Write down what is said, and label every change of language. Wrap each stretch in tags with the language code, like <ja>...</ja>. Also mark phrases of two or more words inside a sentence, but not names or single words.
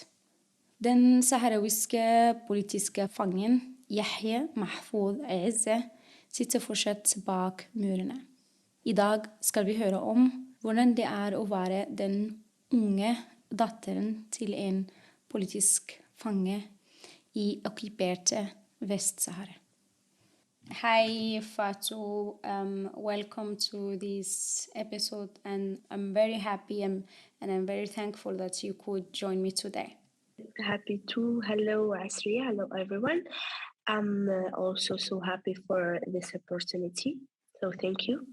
<no>Den saharawiske politiske fangen Yahya sitter fortsatt bak murene. I dag skal vi høre om hvordan det er å være den unge datteren til en politisk fange i okkuperte Vest-Sahara.</no> <en>Hi Fatou, welcome to this episode, and I'm very happy and I'm very thankful that you could join me today. Happy to. Hello Asriya, hello everyone. I'm also so happy for this opportunity, so thank you.</en>